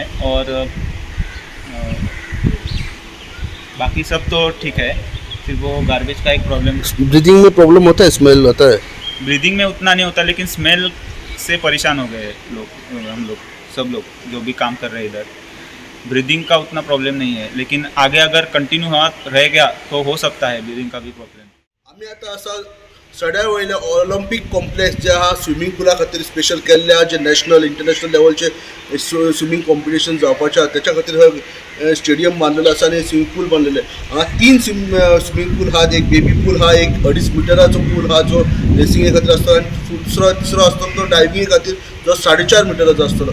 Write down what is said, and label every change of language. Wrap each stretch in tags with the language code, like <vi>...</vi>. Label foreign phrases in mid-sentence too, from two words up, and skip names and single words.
<hi>और बाकी सब तो ठीक है, सिर्फ वो गार्बेज का एक प्रॉब्लम। ब्रीदिंग में प्रॉब्लम होता है, स्मेल आता है। ब्रीदिंग में उतना नहीं होता, लेकिन स्मेल से परेशान हो गए हम लोग सब लोग जो भी काम कर रहे हैं इधर। ब्रीदिंग का उतना प्रॉब्लम नहीं है, लेकिन आगे अगर कंटिन्यू रह गया तो हो सकता है ब्रीदिंग का भी प्रॉब्लेम।</hi> <kok>आम्ही आता असा सड्या वयल्या</kok> <en>Olympic complex</en> <kok>जे आहा</kok> <en>swimming pool</en> <kok>खातीर स्पेशल केल्ल्या, जे</kok> <en>national international</en> <kok>लेवलचे</kok> <en>swimming competition</en> <kok>जावपाचे आहा त्याच्या खातीर स्टेडियम बांदलेलो आसा आनी</kok> <en>swimming pool</en> <kok>बांदलेले हांगा 3</kok> <en>swimming pool</en> <kok>आहात। एक</kok> <en>baby pool</en> <kok>हा, एक 2.5 मिटराचो पूल हा जो रेसिंगे खातीर आसता, आनी तिसरो आसता तो डायविंगे खातीर जो 4.5 मिटराचो आसतलो।</kok>